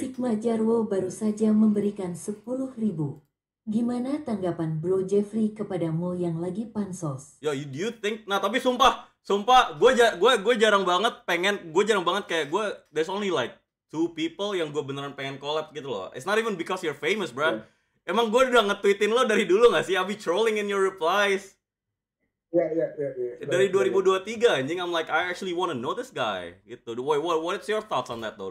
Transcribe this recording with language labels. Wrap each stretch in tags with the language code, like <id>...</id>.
<id>Sigma Jarwo baru saja memberikan 10.000. Gimana tanggapan Bro Jeffrey kepada Mo yang lagi pansos?</id> <en>Yo, you think?</en> <id>Nah, tapi sumpah, gue jarang banget kayak gue.</id> <en>There's only like 2 people</en> <id>yang gue beneran pengen collab gitu loh.</id> <en>It's not even because you're famous, bro.</en> <id>Emang gue udah nge-tweetin lo dari dulu gak sih?</id> <en>I'll be trolling in your replies.</en> <id>Ya. Dari 2023 anjing,</id> <en>I'm like I actually wanna know this guy gitu. What's your thoughts on that though?</en>